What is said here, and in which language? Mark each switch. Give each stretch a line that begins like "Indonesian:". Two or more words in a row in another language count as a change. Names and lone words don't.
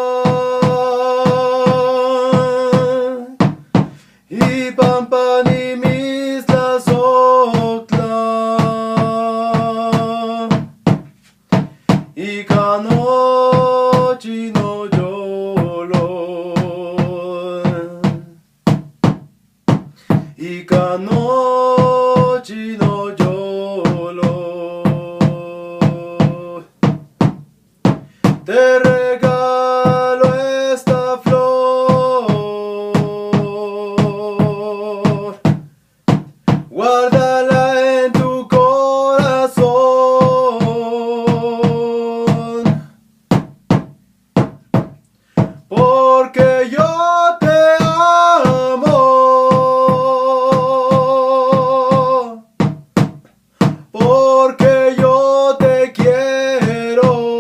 Nahuatl languages: y pampa ni mitzlazotla, Ikano chino yolon, Ikano chino yolon.
Spanish: Te regalo esta flor, guárdala en tu corazón, porque yo te amo, porque yo te quiero,